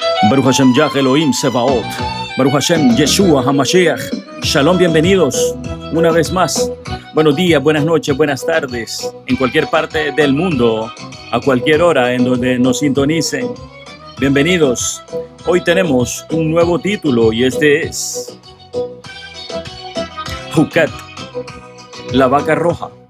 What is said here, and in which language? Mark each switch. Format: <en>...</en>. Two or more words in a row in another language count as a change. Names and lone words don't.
<he>ברוך השם יה אלוהים צבאות. ברוך השם ישוע המשיח.</he> <es>Shalom, bienvenidos una vez más. Buenos días, buenas noches, buenas tardes. En cualquier parte del mundo, a cualquier hora en donde nos sintonicen. Bienvenidos. Hoy tenemos un nuevo título y este es Hukat, la vaca roja.</es>